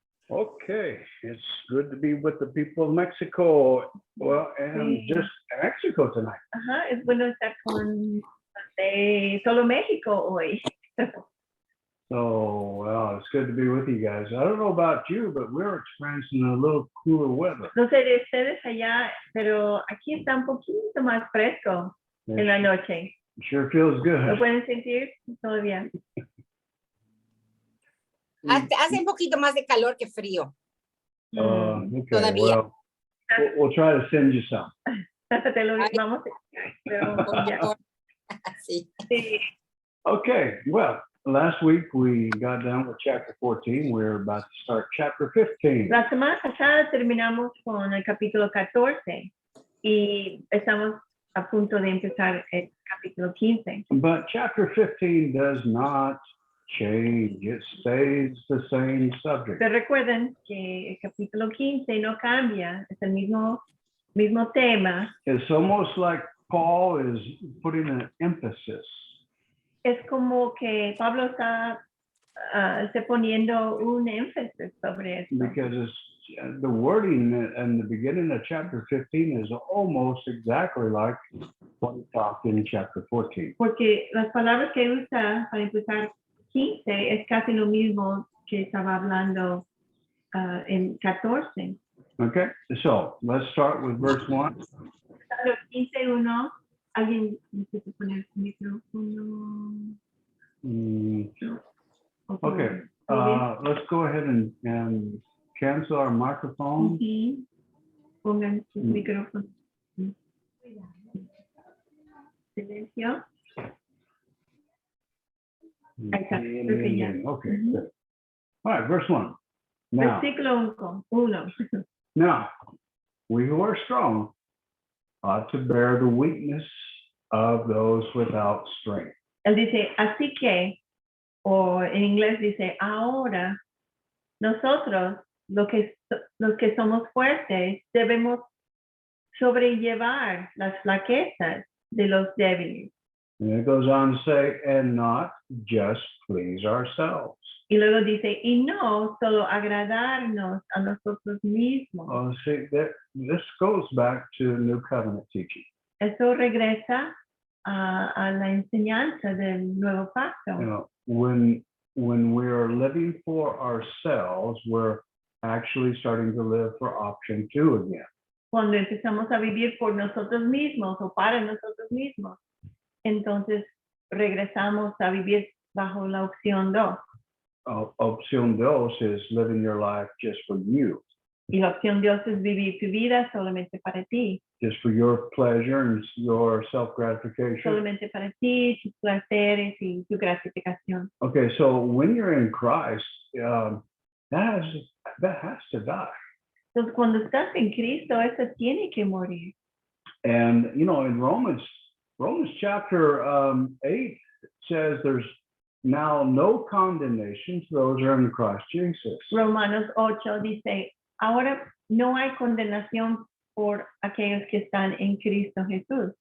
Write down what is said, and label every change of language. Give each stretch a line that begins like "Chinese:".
English: Okay, it's good to be with the people of Mexico. Well, and
Spanish: Sí.
English: just Mexico tonight.
Spanish: Ajá, es bueno estar con solo México hoy.
English: So, well, it's good to be with you guys. I don't know about you, but we're experiencing a little cooler weather.
Spanish: No sé de ustedes allá, pero aquí está un poquito más fresco en la noche.
English: It sure feels
Spanish: ¿Lo
English: good.
Spanish: pueden sentir? Todo bien. Hace un poquito más de calor que frío.
English: Okay,
Spanish: Todavía.
English: well, we'll try to send you some.
Spanish: Te lo Ay. vamos pero ya. Sí. Sí.
English: Okay, well, last week we got done with chapter 14. We're about to start chapter 15.
Spanish: La semana pasada terminamos con el capítulo 14 y estamos a punto de empezar el capítulo 15.
English: But chapter 15 does not change. It stays the same subject.
Spanish: Pero recuerden que el capítulo 15 no cambia, es el mismo tema.
English: It's almost like Paul is putting an emphasis.
Spanish: Es como que Pablo está poniendo un énfasis sobre esto.
English: Because it's, the wording in the beginning of chapter 15 is almost exactly like what he talked in chapter 14.
Spanish: Porque las palabras que usa para empezar 15 es casi lo mismo que estaba hablando en 14.
English: Okay, so let's start with verse 1.
Spanish: 15:1, alguien necesita poner su micrófono.
English: Okay, let's go ahead and cancel our microphone.
Spanish: Ujú. Pongan su micrófono. Silencio. Ahí está, creo que ya.
English: Okay, good. All right, verse 1. Now,
Spanish: Versículo 1.
English: now, we who are strong ought to bear the weakness of those without strength.
Spanish: Él dice, así que, o en inglés dice, ahora nosotros, los que somos fuertes, debemos sobrellevar las flaquezas de los débiles.
English: And it goes on to say, and not just please ourselves.
Spanish: Y luego dice, y no solo agradarnos a nosotros mismos.
English: Oh, see, this goes back to New Covenant teaching.
Spanish: Eso regresa a la enseñanza del nuevo pacto.
English: You know, when we are living for ourselves, we're actually starting to live for option 2 again.
Spanish: Cuando empezamos a vivir por nosotros mismos o para nosotros mismos, entonces regresamos a vivir bajo la opción 2.
English: Option 2 is living your life just for you,
Spanish: Y la opción 2 es vivir tu vida solamente para ti,
English: just for your pleasure and your self-gratification.
Spanish: solamente para ti, tus placeres y tu gratificación.
English: Okay, so when you're in Christ, that has to die.
Spanish: Entonces, cuando estás en Cristo, eso tiene que morir.
English: And you know, in Romans chapter 8 says there's now no condemnation to those who are in Christ Jesus.
Spanish: Romanos 8 dice, ahora no hay condenación por aquellos que están en Cristo Jesús.